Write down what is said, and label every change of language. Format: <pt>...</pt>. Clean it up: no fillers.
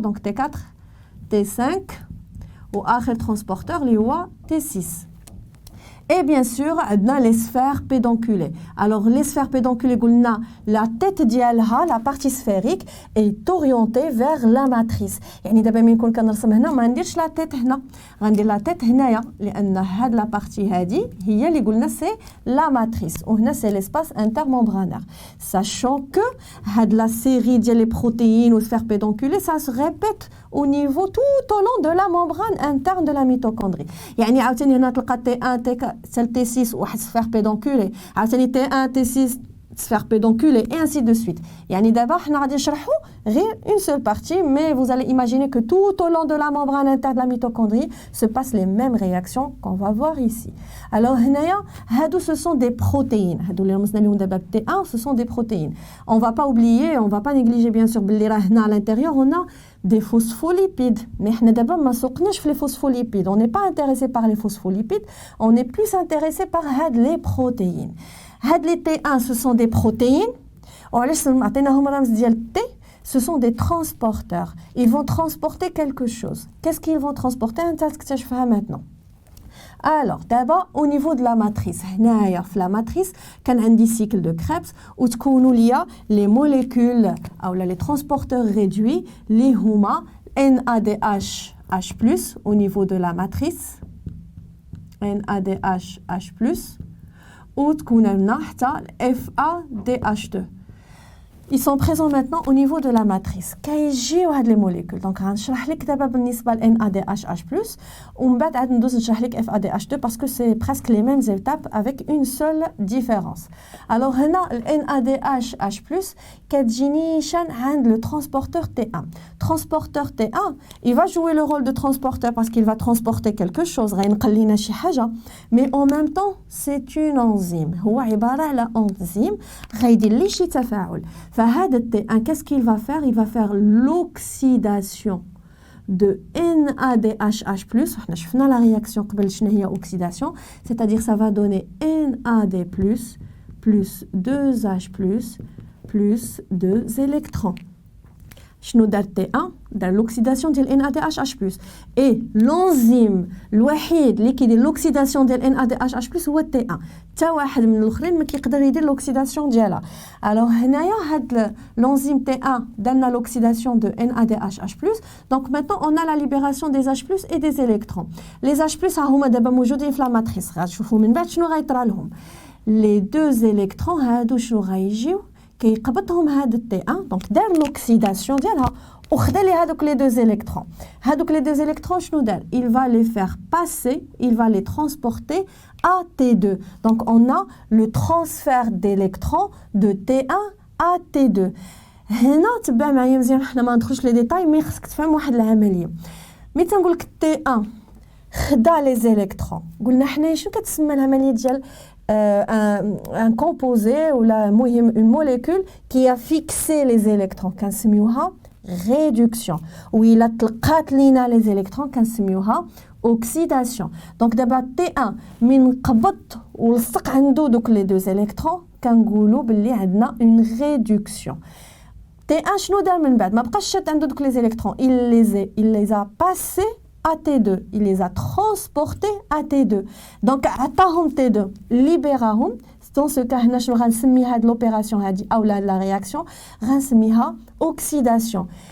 <fr>Donc T4 T5 وآخر transporteur</fr> <ar>اللي هو</ar> <fr>T6. Et bien sûr, on a les sphères pédonculées. Alors, les sphères pédonculées, la tête ديالها, la partie sphérique, est orientée vers la matrice.</fr> <ar>يعني دابا ملي نكون كنرسم هنا ما نديرش la tête هنا. غندير la tête هنايا لأن هاد la partie هادي هي اللي قلنا</ar> <fr>c'est la matrice.</fr> <ar>وهنا</ar> <fr>c'est l'espace intermembranaire. Sachant que هاد la série ديال les protéines ou sphères pédonculées, ça se répète au niveau tout au long de la membrane interne de la mitochondrie.</fr> <ar>يعني عاوتاني هنا تلقى T1 T6 واحد sphère pédonculée عاوتاني T1 T6 sphère pédonculée</ar> <fr>et ainsi de suite.</fr> <ar>يعني دابا حنا غادي نشرحوا غير</ar> <fr>une seule partie, mais vous allez imaginer que tout au long de la membrane interne de la mitochondrie se passent les mêmes réactions qu'on va voir ici. Alors هنايا هادو ce sont des protéines.</fr> <ar>هادو اللي رمزنا لهم دابا</ar> <fr>T1 ce sont des protéines. On va pas oublier, on va pas négliger bien sûr</fr> <ar>باللي راه هنا</ar> <fr>à l'intérieur on a des phospholipides.</fr> <ar>Mais حنا دابا ما سوقناش في les phospholipides.</ar> <fr>On n'est pas intéressé par les phospholipides, on est plus intéressé par هاد les protéines. هاد les T1 ce sont des protéines.</fr> <ar>وعلاش عطيناهم رمز ديال T?</ar> <fr>Ce sont des transporteurs. Ils vont transporter quelque chose. Qu'est-ce qu'ils vont transporter? On maintenant. Alors, d'abord, au niveau de la matrice. La matrice, quand on dit cycle de Krebs, où il y a les molécules, ou les transporteurs réduits, les HUMA, NADH, H+, au niveau de la matrice. NADH, H+, ou FADH2. Ils sont présents maintenant au niveau de la matrice.</fr> <ar>كيجيو هاد</ar> <fr>les molécules.</fr> <ar>Donc غنشرح لك دابا بالنسبه ل NADH+, ومن بعد عاد ندوز نشرح لك FADH2</ar> <fr>parce que c'est presque les mêmes étapes avec une seule différence.</fr> <ar>Alors هنا ال NADH+, كتجيني شان عند le transporteur T1.</ar> <fr>Transporteur T1, il va jouer le rôle de transporteur parce qu'il va transporter quelque chose,</fr> <ar>غينقل لينا شي حاجه,</ar> <fr>mais en même temps c'est une enzyme.</fr> <ar>هو عباره على enzyme غيدير لي شي تفاعل.</ar> <fr>فهذا T1, qu'est-ce qu'il va faire? Il va faire l'oxydation de NADH+.</fr> <ar>احنا شفنا</ar> <fr>la réaction</fr> <ar>قبل شنو هي</ar> <fr>oxydation, c'est-à-dire ça va donner NAD+, plus 2H+, plus 2 électrons.</fr> <ar>شنو دار T1 دار l'oxydation ديال NADH+. et l'enzyme الوحيد اللي كيدير l'oxydation ديال NADH+ هو T1. حتى واحد من الاخرين ما كيقدر يدير l'oxydation ديالها. alors هنايا هاد l'enzyme T1 دارنا l'oxydation de NADH+.</ar> <fr>donc maintenant on a la libération des H+ et des électrons.</fr> <ar>les H+ ها هما دابا موجودين في لا ماتريس غتشوفوا من بعد شنو غيطرى لهم.</ar> <fr>les deux électrons</fr> <ar>هادو شنو غيجيو كيقبضهم هاد T1 دونك دار l'oxydation ديالها وخدا لي هادوك les deux électrons.</ar> <fr>هادوك les deux électrons</fr> <ar>شنو دار</ar> <fr>il va les faire passer, il va les transporter à T2. donc on a le transfert d'électrons de T1 à T2.</fr> <ar>هنا تبع معايا مزيان حنا ما ندخلوش لي ديتاي مي خصك تفهم واحد العمليه. ملي تنقول لك T1 خدا لي زيليكترون قلنا حنا شنو كتسمى العمليه ديال</ar> <fr>un composé ou une molécule qui a fixé les électrons</fr> <ar>كنسميوها réduction ou il a تلقات لينا les électrons كنسميوها oxydation. donc دابا T1 من قبض ولصق عنده دوك les deux électrons كنقولوا باللي عندنا une réduction. T1 شنو دار من بعد ما بقاش شاد عنده دوك les électrons</ar> <fr>il les a passés à T2, il les a transportés à T2.</fr> <ar>donc عطاهم T2 libéraهم.</ar> <fr>dans ce cas</fr> <ar>هنا شنو غنسمي هاد l'opération هادي او la réaction غنسميها oxydation.</ar>